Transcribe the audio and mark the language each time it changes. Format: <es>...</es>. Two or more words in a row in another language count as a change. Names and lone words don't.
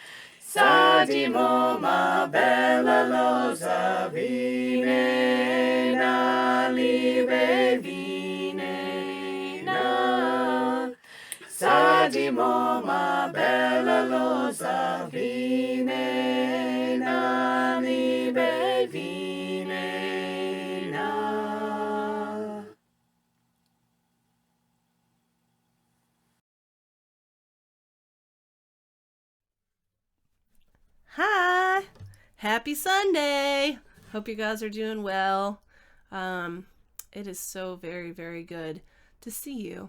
<en>Sadimoma bella loza vine na libe vine na. Sadimoma bella loza vine na libe vine na. Hi! Happy Sunday! Hope you guys are doing well. It is so very, very good to see you.</en>